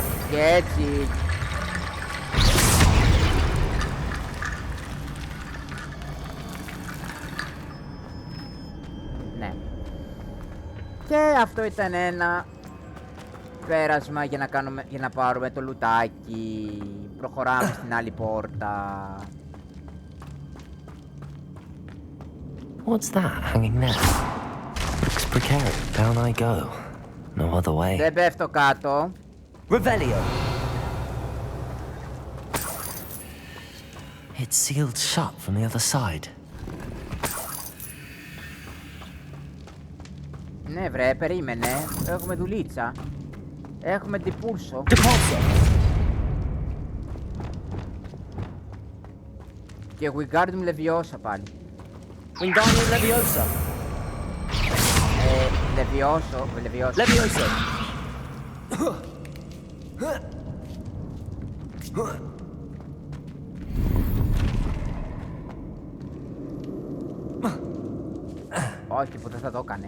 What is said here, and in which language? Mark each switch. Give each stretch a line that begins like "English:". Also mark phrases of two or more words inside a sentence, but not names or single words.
Greek: Και έτσι. Ναι. Και αυτό ήταν ένα πέρασμα για να πάρουμε το λουτάκι. Προχωράμε στην άλλη πόρτα.
English: What's that hanging there? Looks precarious. Down I go. No other way.
Greek: Δεν πέφτω κάτω. Revelio.
English: It's sealed shut from the other side.
Greek: Ναι βρε, περίμενε. Έχουμε δουλίτσα. Έχουμε τυπούλσο. Depulso. Και Wingardium Leviosa πάλι. Wingardium Leviosa. Leviosa. Leviosa. Όχι, που δεν θα το έκανε.